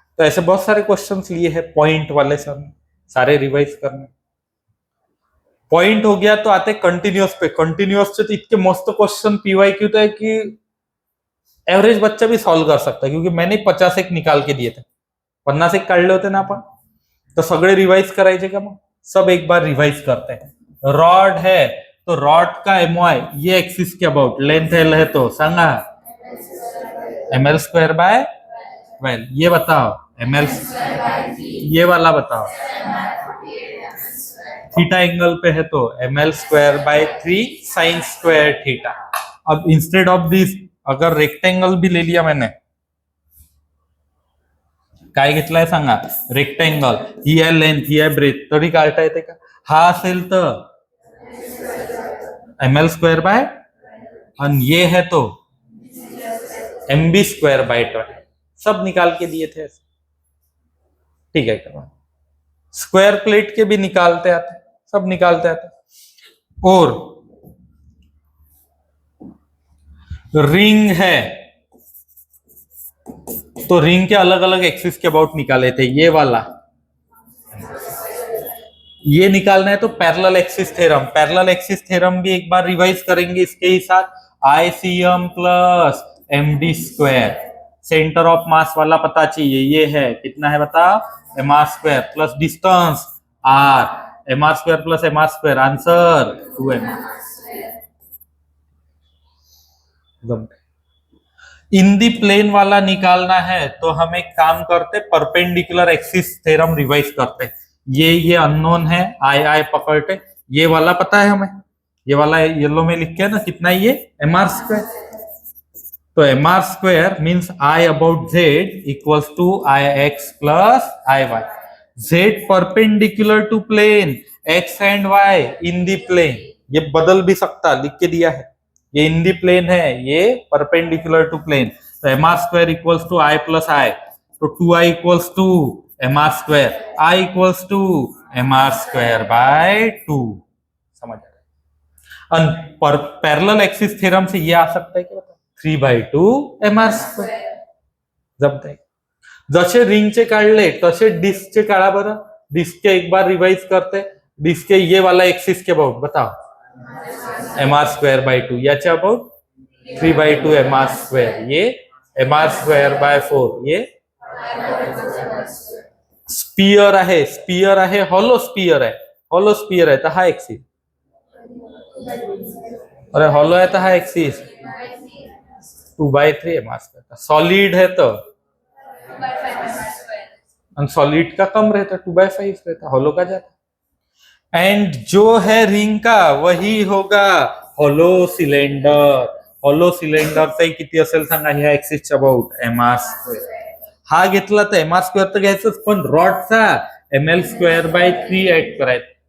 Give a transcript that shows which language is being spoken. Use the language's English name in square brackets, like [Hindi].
[Hindi] तो ऐसे बहुत सारे क्वेश्चंस लिए हैं पॉइंट वाले सर ने, सारे रिवाइज करने. पॉइंट हो गया तो आते कंटिन्यूअस पे. कंटिन्यूअस से तो इतने मस्त क्वेश्चन पीवाईक्यू तो है कि एवरेज बच्चा भी सॉल्व कर सकता है, क्योंकि मैंने 50 एक निकाल के दिए थे. [Marathi] 50 एक काढले होते ना आपण, तो सगळे रिवाइज करायचे का? [Hindi] मग सब एक बार रिवाइज करते हैं. रॉड है तो रॉड का एमओआई ये एक्सिस के अबाउट, लेंथ एल है तो सांगा ml²/12. ये बताओ ml, ये वाला बताओ. थीटा एंगल पे है तो ml²/3 sin² थीटा. अब इंस्टेड ऑफ दिस अगर रेक्टेंगल भी ले लिया मैंने, [Marathi] काय घेतलाय सांगा? [Hindi] रेक्टेंगल. [Marathi] ही आहे लेंथ, ही आहे ब्रेथ, तरी काढता येते का? हा असेल तर [Hindi] ml²/, और ये है तो mb²/12. सब निकाल के दिए थे. ठीक है, स्क्वायर प्लेट के भी निकालते आते, सब निकालते आते. और रिंग है तो रिंग के अलग अलग एक्सिस के अबाउट निकाले थे. ये वाला ये निकालना है तो parallel axis theorem. Parallel axis theorem भी एक बार रिवाइज करेंगे इसके ही साथ. ICM plus md². Centre of mass वाला पता चाहिए, ये है कितना है बताओ? mr² plus distance r, mr² plus mr², answer 2mr. इन दी प्लेन वाला निकालना है तो हम एक काम करते, परपेंडिकुलर एक्सिस थ्योरम रिवाइज करते. ये अननोन है, आई पकड़ते. ये वाला पता है हमें, ये वाला येलो में लिख के ना, कितना ये mr². तो mr² means I about z equals to Ix plus Iy. z perpendicular to plane, x and y in the plane. ये बदल भी सकता, लिख के दिया है. ये इन दी प्लेन है, ये परपेंडिकुलर टू प्लेन. तो mr² equals to I plus I, तो 2I equals to mr², I equals to mr²/2. समझ आ रहा है? पैरेलल एक्सिस थ्योरम से ये आ सकता है कि 3/2 mr². [Marathi] जमतंय? जसे रिंगचे काढले तसे डिस्कचे काढा बरं. [Hindi] डिस्क एक बार रिवाइज करते. डिस्क के ये वाला एक्सिस के अबाउट बताओ mr²/2, याच्या अबाउट 3/2 mr², ये mr²/4. [Marathi] ये स्पीयर आहे, स्पीयर आहे, हॉलो स्पीयर आहे. हॉलो स्पीयर आहे तर हा एक्सिस, अरे हॉलो आहे तर हा एक्सिस 2/3 mr². [Hindi] सॉलिड है तो सॉलिड का कम रहता, 2/5 रहता, हॉलो का जाता. एंड जो है रिंग का वही होगा हॉलो सिलेंडर. [Marathi] हॉलो सिलेंडरचाही किती असेल सांगा ह्या ऍक्सिसच्या अबाउट mr². हा घेतला तर mr² तर घ्यायचंच, पण रॉडचा ml²/3 ऍड करायचं.